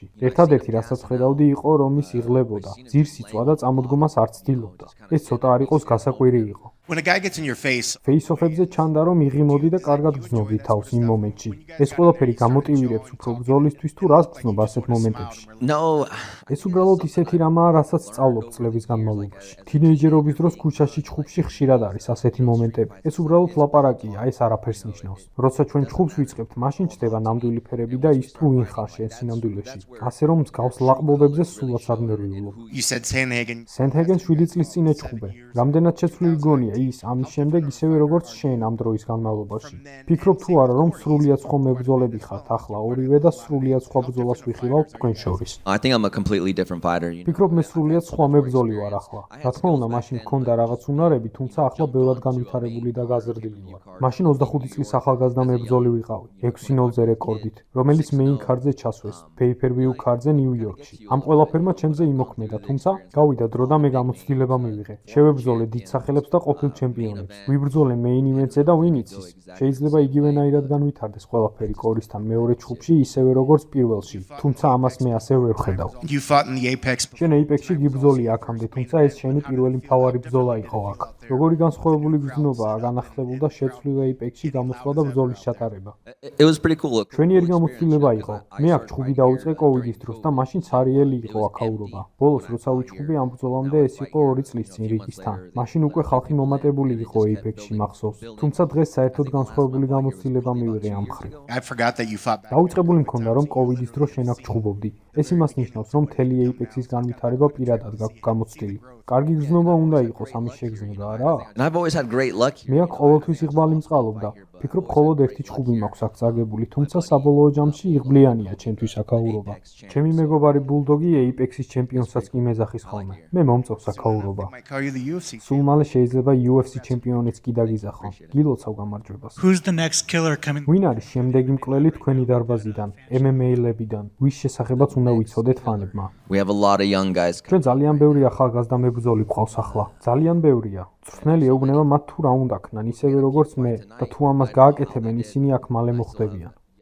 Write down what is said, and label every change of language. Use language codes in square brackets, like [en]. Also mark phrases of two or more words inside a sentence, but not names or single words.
[ka] ერთადერთი, რასაც ხედავდი, იყო, რომ ის იღლებოდა, ძირს იწვა და წამოდგომას არ ცდილობდა. ეს ცოტა არ იყოს გასაკვირი იყო. [en] when a guy gets in your face, [ka] ფეისოფებზე ჩანდა, რომ იღიმოდი და კარგად გრძნობდი თავს იმ მომენტში. ეს ყველაფერი გამოტივირებს უფრო ბრძოლისთვის თუ რას გრძნობ ასეთ მომენტებში. [en] no. [ka] ეს უბრალოდ ისეთი რამაა, რასაც სწავლობ წლების განმავლობაში. თინეიჯერობის დროს ქუჩაში ჩხუბში ხშირად არის ასეთი მომენტები. ეს უბრალოდ ლაპარაკია, ეს არაფერს ნიშნავს. როცა ჩვენ ჩხუბს ვიწყებთ, მაშინ ჩდება ნამდვილი ფერები და ის თუ ვინ ხარ შენ სინამდვილეში. ასე რომ მსგავს ლაყბობებზე სულაც არ ნერვიულობ. [en] you said Sandhagen. [ka] სენთჰეგენ 7 წლის წინ ეჩხუბე. რამდენად შეცვლილი გონია ის ამის შემდეგ ისევე როგორც შენ ამ დროის განმავლობაში. ფიქრობ თუ არა, რომ სრულიად სხვა მებრძოლები ხართ ახლა ორივე და სრულიად სხვა ბრძოლას ვიხილავთ თქვენ შორის. [en] I think I'm a completely different fighter. You know? [ka] ფიქრობ მე სრულიად სხვა მებრძოლი ვარ ახლა. რა თქმა უნდა, მაშინ მქონდა რაღაც უნარები, თუმცა ახლა ბევრად განვითარებული და გაზრდილი ვარ. მაშინ 25 წლის ახალგაზრდა მებრძოლი ვიყავი, 6-0-ზე რეკორდით, რომელიც მეინ ქარდზე ჩასვეს, pay-per-view ქარდზე ნიუ-იორკში. ამ ყველაფერმა ჩემზე იმოქმედა, თუმცა გავიდა დრო და მე გამოცდილება მივიღე. შევებრძოლე დიდ სახელებს და ყოფილ ჩემპიონებს. ვიბრძოლე მეინ ივენტზე და ვინ იცის, შეიძლება იგივენაირად განვითარდეს ყველაფერი კორისთან მეორე ჩხუბში, ისევე როგორც პირველში, თუმცა ამას მე ასე ვერ ვხედავ. [en] You fought in the Apex. [ka] შენ Apex-ში გიბრძოლი აქამდე, თუმცა ეს შენი პირველი მთავარი ბრძოლა იყო აქ. როგორი განსხვავებული გზნობაა განახლებულ და შეცვლილ Apex-ში გამოსვლა და ბრძოლის ჩატარება. [en] It was pretty cool. Look, [ka] ჩვენიერი გამოცდილება იყო. მე აქ ჩხუბი დაუწყე COVID-ის დროს და მაშინ ცარიელი იყო აქაურობა. ბოლოს როცა ვიჩხუბი ამ ბრძოლამდე ეს იყო 2 წლის წინ რიგისთან. მაშინ უკვე ხალხი მომატებული იყო Apex-ში მახსოვს. თუმცა დღეს საერთოდ განსხვავებული გამოცდილება მივიღე ამ მხრივ. [en] I forgot that you fought back. [ka] დაუწყებული მქონდა რომ COVID-ის დროს შენ აქ ჩხუბობდი. ეს იმას ნიშნავს, რომ მთელი Apex-ის განვითარება პირადად გაქვს გამოცდილი. კარგი გზნობა უნდა იყოს ამის შეგრძნება, არა? [en] and I've always had great luck. [ka] მე აქ ყოველთვის იღბალი მწყალობდა. ფიქრობ, მხოლოდ ერთი ჩხუბი მაქვს აქ წაგებული, თუმცა საბოლოო ჯამში იღბლიანია ჩემთვის აქაურობა. ჩემი მეგობარი ბულდოგი Apex-ის ჩემპიონსაც კი მეძახის ხოლმე. მე მომწონს აქაურობა. [en] Might call you the UFC. [ka] სულ მალე შეიძლება UFC ჩემპიონიც კი დაგიზახო. გილოცავ გამარჯვებას. [en] Who's the next killer coming? [ka] ვინ არის შემდეგი მკვლელი თქვენი დარბაზიდან, MMA-ლებიდან? ვის შესახებაც უნდა ვიცოდეთ ფანებმა. [en] We have a lot of young guys. [ka] ჩვენ ძალიან ბევრი ახალგაზრდა მებრძოლი გვყავს ახლა. ძალიან ბევრია. წვრთნელი ეუბნება მათ თუ რა უნდა ქნან, ისევე როგორც მე და თუ ამას გააკეთებენ, ისინი აქ მალე მოხვდებიან.